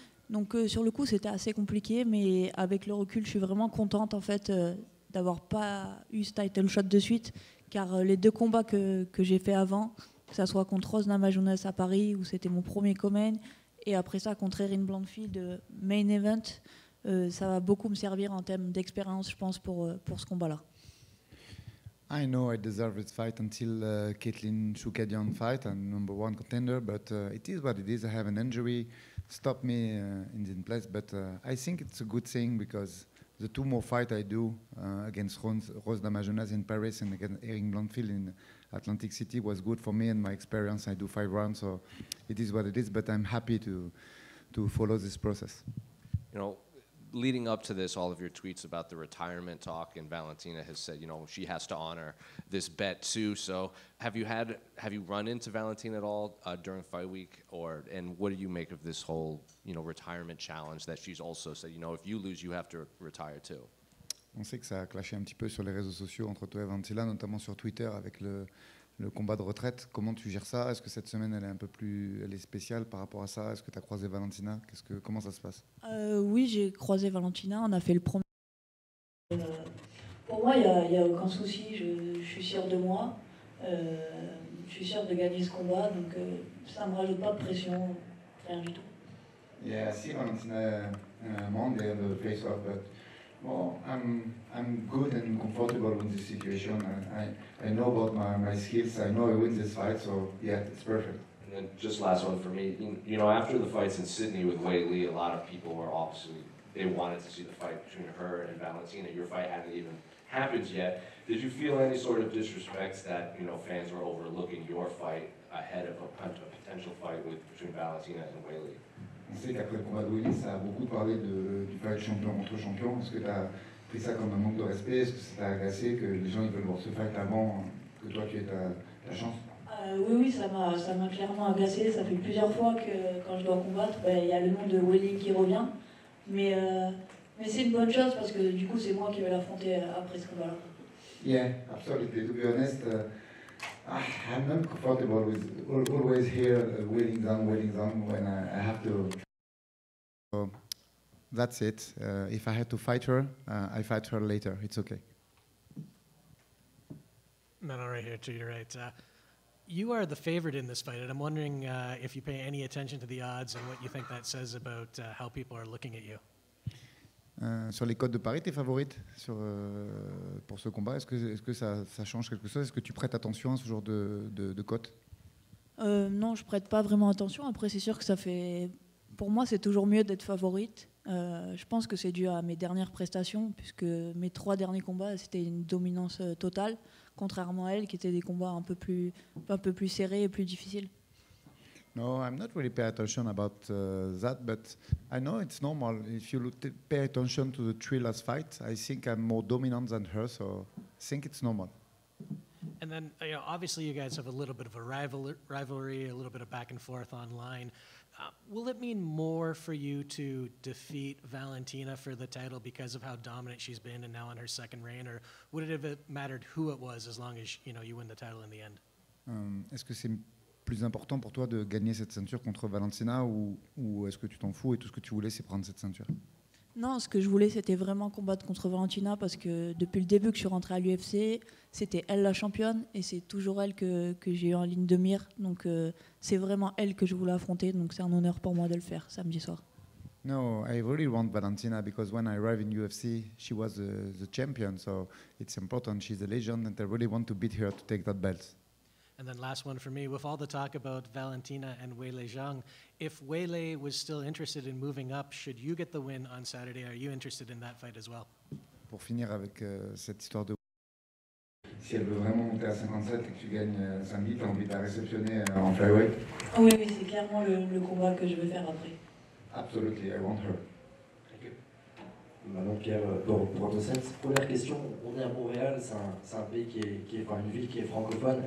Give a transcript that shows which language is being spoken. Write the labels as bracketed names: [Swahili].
[French] Donc sur le coup, c'était assez compliqué, mais avec le recul, je suis vraiment contente en fait d'avoir pas eu ce title shot de suite, car les deux combats que j'ai fait avant, que ça soit contre Rose Namajunas à Paris, où c'était mon premier co-main, et après ça contre Erin Blanchfield, main event, ça va beaucoup me servir en termes d'expérience, je pense, pour ce combat-là. [English] I know I deserve this fight until Caitlin Chukadian fight. I'm number 1 contender, but it is what it is. I have an injury, stopped me in this place, but I think it's a good thing because the 2 more fights I do against Rose Namajunas in Paris and against Erin Blanchfield in Atlantic City was good for me and my experience. I do 5 rounds, so it is what it is, but I'm happy to follow this process. You know, leading up to this, all of your tweets about the retirement talk, and Valentina has said, you know, she has to honor this bet too. So have you run into Valentina at all during fight week, and what do you make of this whole, you know, retirement challenge that she's also said, you know, if you lose, you have to retire too? [French] On sait que ça a clashé un petit peu sur les réseaux sociaux entre toi et Valentina, notamment sur Twitter avec le combat de retraite. Comment tu gères ça? Est-ce que cette semaine elle est spéciale par rapport à ça? Est-ce que tu as croisé Valentina? Comment ça se passe? Oui, j'ai croisé Valentina, on a fait le premier. Pour moi, il n'y a aucun souci, je suis sûre de moi, je suis sûre de gagner ce combat, donc ça ne me rajoute pas de pression, rien du tout. [English] Yeah, I see Valentina Monday on the face-off, but well, I'm good and comfortable in this situation. I know about my skills. I know I win this fight, so yeah, it's perfect. And then just last one for me. You know, after the fights in Sydney with Wei Li, a lot of people were obviously, they wanted to see the fight between her and Valentina. Your fight hadn't even happened yet. Did you feel any sort of disrespect that, you know, fans were overlooking your fight ahead of a potential fight between Valentina and Wei Li? [French] On sait qu'après le combat de Willis, ça a beaucoup parlé du fight champion contre champion. Est-ce que tu as pris ça comme un manque de respect? Est-ce que ça t'a agacé que les gens ils veulent voir ce fight avant que toi tu aies ta chance? Oui, ça m'a clairement agacé. Ça fait plusieurs fois que quand je dois combattre, il y a le nom de Welling qui revient. Mais c'est une bonne chose parce que du coup, c'est moi qui vais l'affronter après ce combat-là. [English] Yeah, absolutely. To be honest, I'm not comfortable with always here waiting down when I have to. So that's it. If I had to fight her, I fight her later. It's okay. No, right here to your right. You are the favorite in this fight, and I'm wondering if you pay any attention to the odds and what you think that says about how people are looking at you. [French] Sur les cotes de Paris, t'es favorite pour ce combat? Est-ce que ça change quelque chose? Est-ce que tu prêtes attention à ce genre de cotes? Non, je prête pas vraiment attention. Après, c'est sûr que ça fait... Pour moi, c'est toujours mieux d'être favorite. Je pense que c'est dû à mes dernières prestations, puisque mes 3 derniers combats, c'était une dominance totale, contrairement à elle, qui étaient des combats un peu plus serrés et plus difficiles. [English] No, I'm not really paying attention about that, but I know it's normal. If you pay attention to the three last fights, I think I'm more dominant than her, so I think it's normal. And then, obviously, you guys have a little bit of a rivalry, a little bit of back and forth online. Will it mean more for you to defeat Valentina for the title because of how dominant she's been and now on her second reign, or would it have mattered who it was as long as you win the title in the end? [French] Est-ce que c'est plus important pour toi de gagner cette ceinture contre Valentina ou est-ce que tu t'en fous et tout ce que tu voulais c'est prendre cette ceinture? Non, ce que je voulais, c'était vraiment combattre contre Valentina parce que depuis le début que je suis rentrée à l'UFC, c'était elle la championne et c'est toujours elle que j'ai eu en ligne de mire. Donc c'est vraiment elle que je voulais affronter. Donc c'est un honneur pour moi de le faire samedi soir. [English] No, I really want Valentina because when I arrived in UFC, she was the champion. So it's important. She's a legend and I really want to beat her to take that belt. And then last one for me, with all the talk about Valentina and Weili Zhang, if Weili was still interested in moving up, should you get the win on Saturday? Are you interested in that fight as well? [French] Pour finir avec cette histoire de... Si elle veut vraiment monter à 57 et que tu gagnes samedi, tu as envie de la réceptionner en flyweight? Oui, c'est clairement le combat que je vais faire après. [English] Absolutely, I want her. [French] Maintenant, Pierre, pour Tosens, première question, on est à Montréal, c'est un pays enfin, une ville qui est francophone.